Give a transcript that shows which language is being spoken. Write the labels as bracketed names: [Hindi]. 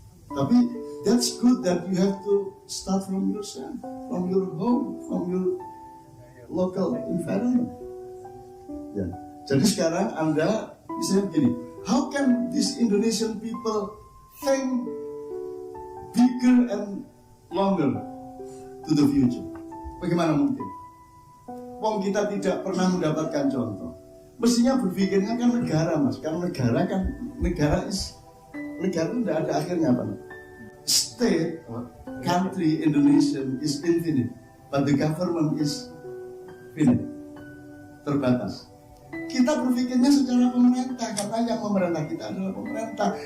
[Indonesian] Tapi [English] that's good that you have to start from yourself, from your home, from your local environment. Ya. [Indonesian] Jadi sekarang Anda bisa begini, [English] how can these Indonesian people think bigger and longer to the future? [Indonesian] Bagaimana mungkin? Wong kita tidak pernah mendapatkan contoh. Mestinya berpikirnya kan negara, Mas. Karena negara itu tidak ada akhirnya, Pak. [English] State, country, Indonesian is infinite, but the government is finite, [Indonesian] terbatas. Kita berpikirnya secara pemerintah, karena yang memerintah kita adalah pemerintah.